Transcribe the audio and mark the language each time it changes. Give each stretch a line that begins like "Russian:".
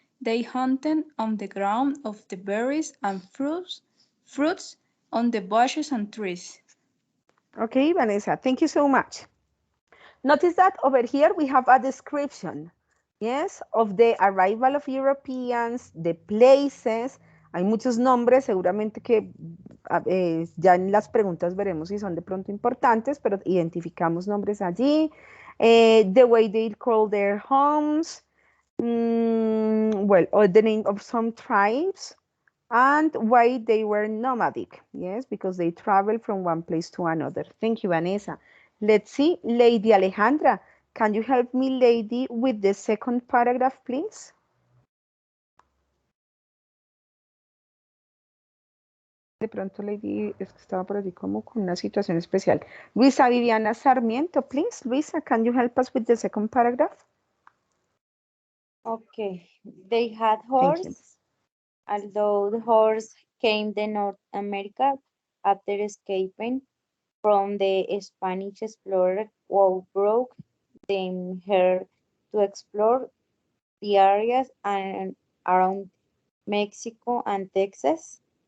English: They hunted on the ground of the berries and fruits on the bushes and trees. Okay, Vanessa, thank you so much. Notice that over here we have a description, yes, of the arrival of Europeans, the places.
Spanish: Hay muchos nombres, seguramente que ya en las preguntas veremos si son de pronto importantes, pero identificamos nombres allí.
English: The way they call their homes, well, or the name of some tribes, and why they were nomadic, yes, because they travel from one place to another. Thank you, Vanessa. Let's see, Lady Alejandra, can you help me, lady, with the second paragraph, please?
Spanish: De pronto, lady, es que estaba por allí como con una situación especial.
English: Luisa Viviana Sarmiento, please. Luisa, can you help us with the second paragraph? Okay, they had Thank you. horse, although the horse came to North America after escaping from the Spanish explorer who brought them here to explore the areas around Mexico and Texas.